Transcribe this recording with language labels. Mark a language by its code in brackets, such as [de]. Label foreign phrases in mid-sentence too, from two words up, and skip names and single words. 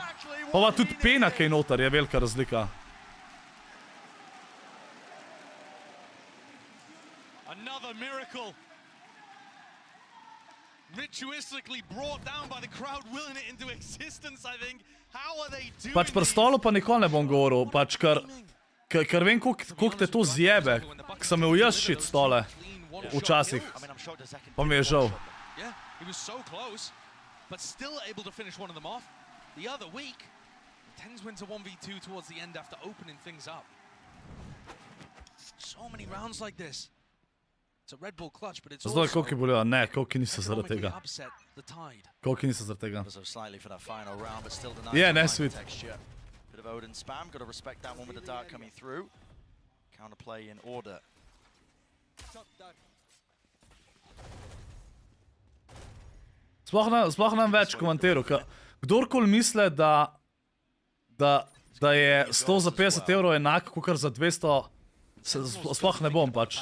[sl] Pa tudi pena, kaj noter, je velika razlika. Pač pri stolu pa nikoli ne bom govoril, pač ker vem, koliko te to zjebe, ker sem imel jaz shit stole, včasih, pa mi je žal. [en] But still able to finish one of them off. The other week, Tens wins a 1v2 towards the end after opening things up. So many rounds like this. It's a Red Bull clutch, but it's also... [sl] Zdaj, koliko je bolelo? Ne, koliko niso zaradi tega. Koliko niso zaradi tega. Je, ne, sweet. [en] Bit of Odin spam, got to respect that one with the dart coming through. Counterplay in order. [sl] Sploh nam več komentiral, kdorkoli misle, da je 100 za 50 € enako, kakor za 200, sploh ne bom pač.